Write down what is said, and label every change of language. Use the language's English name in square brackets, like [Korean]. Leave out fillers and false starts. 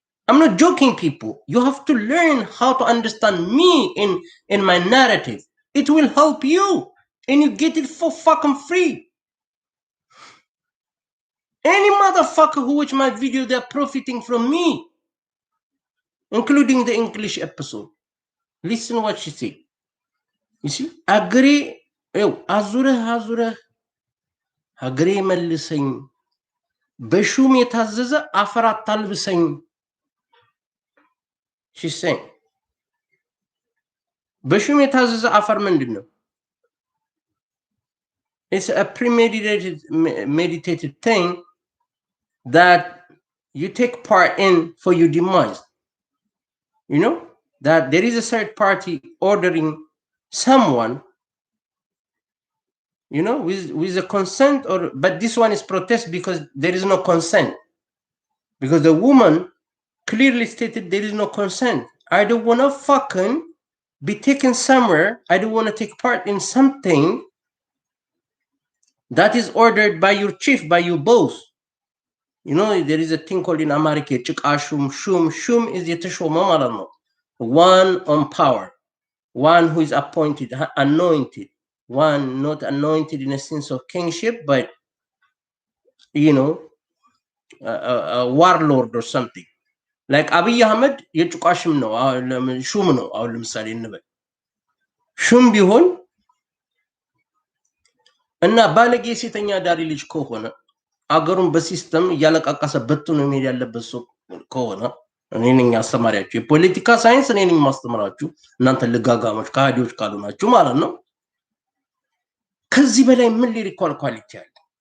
[English] I'm not joking, people. You have to learn how to understand me in my narrative. It will help you, and you get it for fucking free. Any motherfucker who watch my video, they're profiting from me, including the English episode. Listen what she said. You see, agree. [Amharic] Azura ሀገሬ መልሰኝ በሹም የታዘዘ አፈር አታልብሰኝ. [English] She's saying [Amharic] በሹም የታዘዘ አፈር ምንድን ነው? [English] It's a premeditated meditated thing that you take part in for your demise. You know that there is a third party ordering someone, you know, with a consent, or but this one is protest because there is no consent, because the woman clearly stated there is no consent. I don't want to fucking be taken somewhere. I don't want to take part in something that is ordered by your chief, by your boss. You know, there is a thing called in America, shum. Shum is [Amharic] የተሾመ ማለት ነው. [English] One on power, one who is appointed, anointed, one not anointed in a sense of kingship, but you know, a warlord or something. [Amharic] Like Abiy Ahmed የጭቃ ሹም ነው፣ ሹም ነው። አሁን ለምሳሌ እንበል ሹም ቢሆን እና ባለጌ ሴተኛ ዳሪ ልጅ ከሆነ አገሩን በሲስተም እያለቃቀሰ በትኖ መሄድ ያለበት ሰው ከሆነ እኔ ነኝ አስተማሪያችሁ፣ የፖለቲካ ሳይንስ እኔ ነኝ ማስተምራችሁ፣ እናንተ ልጋጋሞች ከሃዲዎች ካልሆናችሁ ማለት ነው። ከዚህ በላይ ምን ሊሪኳል ኳሊቲ አለ?